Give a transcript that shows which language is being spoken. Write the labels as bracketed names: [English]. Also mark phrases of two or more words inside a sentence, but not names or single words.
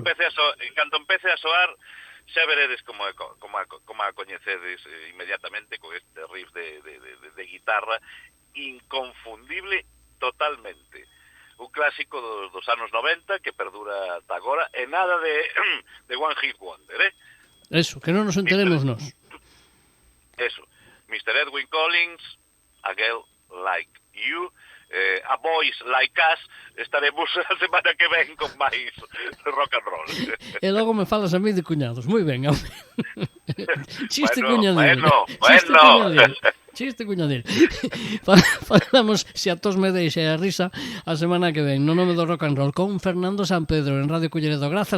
[Galician] Canto empece a soar, xa veredes como a coñecedes inmediatamente con este riff de guitarra inconfundible totalmente. Un clásico dos anos 90 que perdura ata agora e nada de [English] One Hit Wonder, [Galician] Eso, que non nos enteremos nós. Eso, Mr. Edwin Collins, A Girl Like You, A Boys Like Us. Estaremos a semana que ven con máis [English] rock and roll. [Galician] E logo me falas a mí de cuñados. Moi ben. Chiste Bueno, cuñadil. Chiste cuñadil. Falamos, se a tos me deixa a risa, a semana que ven, no nome do [English] rock and roll, [Galician] con Fernando San Pedro en Radio Culleredo.